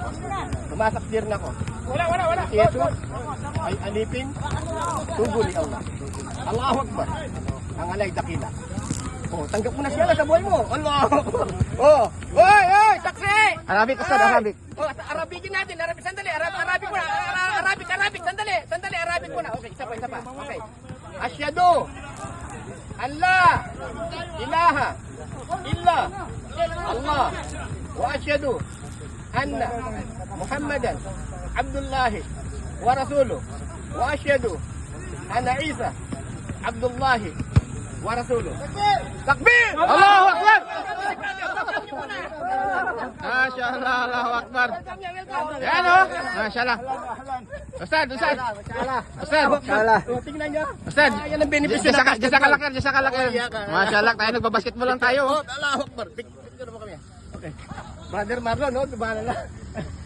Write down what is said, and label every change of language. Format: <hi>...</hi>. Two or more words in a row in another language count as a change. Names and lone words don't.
<tl>Sumasaksi rin ako na si Jesus ay alipin, sugo ni Allah.</tl> <ar>الله أكبر,</ar> <tl>ang alay dakila. Oh, tanggap mo na siya sa buhay mo. Allah. Oh, oy, saksi. Arabic, Ustad, Arabic. Oh, Arabikin natin. Sandali, Arabic muna. Arabic, sandali, Arabic muna. Okay, isa pa. Okay.</tl> <ar>أشهد أن لا إله إلا الله وأشهد أن محمدا عبد الله ورسوله وأشهد أن عيسى عبد الله ورسوله. Takbir! الله أكبر! ما شاء الله، الله أكبر.</ar> <tl>Yan o. Masyaallah. Ustad. Oh, tingnan nyo. Ustad. Yan ang benepisyo Jasa kalakir. Masyaallah, tayo nagbabasketball lang tayo.</tl> <ar>Oh, الله أكبر.</ar> <tl>Picture mo kami. Okay. Brother Marlon, no? Bahala na.</tl>